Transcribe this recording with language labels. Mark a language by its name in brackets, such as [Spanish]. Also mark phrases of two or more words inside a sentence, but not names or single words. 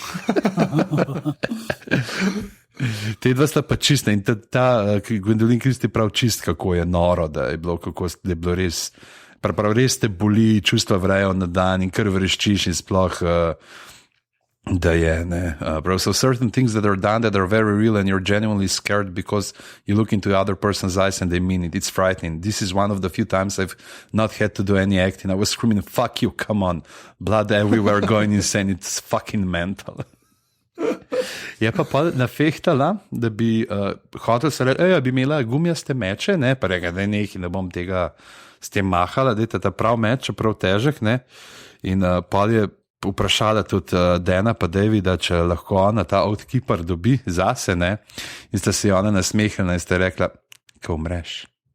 [Slovenian] Te dva sta pa čista in ta Gwendolyn Christie prav čist, kako je noro, da je bilo, da je bilo res, prav res te boli, čustva vrejo na dan in kar vreščiš in sploh, da je, ne. [English] So certain things that are done that are very real and you're genuinely scared because you look into the other person's eyes and they mean it. It's frightening. This is one of the few times I've not had to do any acting. I was screaming, fuck you, come on. Blood everywhere, going insane. It's fucking mental. [Slovenian] Je pa nafehtala, da bi hotel se reči, bi imela gumijaste meče, ne, pa reka, da ne bom tega s tem mahala, da je ta prav meč, čeprav težek, ne, in pol je vprašala tudi Dana pa Davida, če lahko ona ta outkeeper dobi zase, ne, in sta se ona nasmehnila in sta rekla, ko umreš.